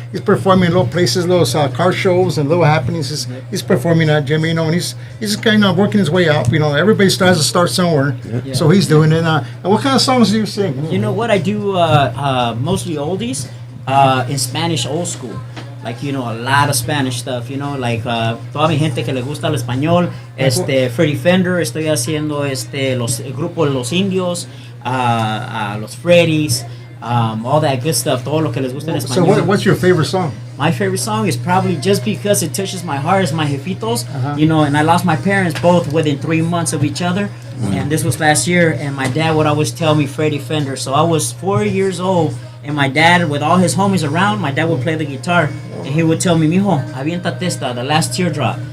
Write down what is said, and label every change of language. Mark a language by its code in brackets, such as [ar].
[en] He's performing in little places, little car shows and little happenings. He's performing at Jimmy. You know, and he's kind of working his way up. You know, everybody has to start somewhere, so he's doing it. And what kind of songs do you sing? You know what, I do mostly oldies, in Spanish old school. Like, you know, a lot of Spanish stuff, you know, like [es] toda mi gente que le gusta el español, Freddie Fender, estoy haciendo el grupo Los Indios, los Freddies, [en] all that good stuff, [es] todo lo que les gusta en español. [en] So what's your favorite song? My favorite song is probably just because it touches my heart is My Jefitos, you know, and I lost my parents both within 3 months of each other, and this was last year, and my dad would always tell me Freddie Fender, so I was 4 years old, and my dad, with all his homies around, my dad would play the guitar, and he would tell me, [es] mijo, aviéntate esta, [en] the last teardrop.